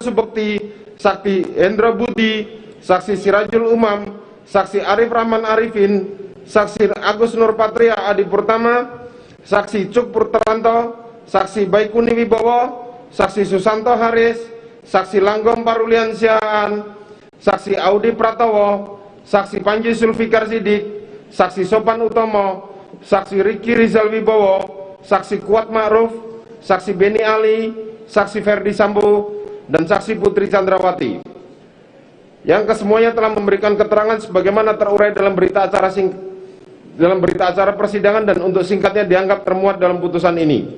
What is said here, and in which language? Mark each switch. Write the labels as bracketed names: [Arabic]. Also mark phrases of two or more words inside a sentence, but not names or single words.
[Indonesian] Subekti, saksi Hendra Budi, saksi Sirajul Umam, saksi Arif Rahman Arifin, saksi Agus Nurpatria Adi Purtama, saksi Cuk Purtanto, saksi Baikuni Wibowo, saksi Susanto Haris, saksi Langgom Parulian Siaan, saksi Audi Pratowo, saksi Panji Sulfikar Sidik, saksi Sopan Utomo, saksi Riki Rizal Wibowo, saksi Kuat Ma'ruf, saksi Beni Ali, saksi Ferdi Sambo, dan saksi Putri Chandrawati, yang kesemuanya telah memberikan keterangan sebagaimana terurai dalam berita acara persidangan dan untuk singkatnya dianggap termuat dalam putusan ini.